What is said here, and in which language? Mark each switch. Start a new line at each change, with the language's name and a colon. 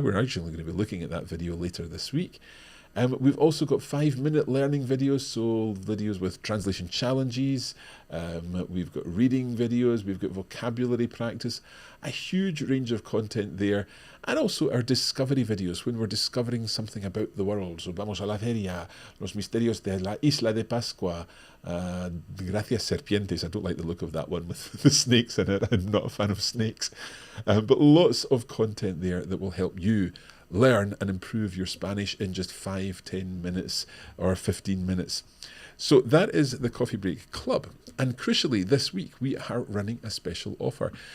English: We're actually going to be looking at that video later this week. We've also got 5-minute learning videos, so videos with translation challenges. We've got reading videos, we've got vocabulary practice, a huge range of content there. And also our discovery videos, when we're discovering something about the world.
Spanish: So vamos a la feria, los misterios de la isla de Pascua, gracias serpientes.
English: I don't like the look of that one with the snakes in it. I'm not a fan of snakes. But lots of content there that will help you learn and improve your Spanish in just 5, 10 minutes or 15 minutes. So that is the Coffee Break Club. And crucially, this week we are running a special offer.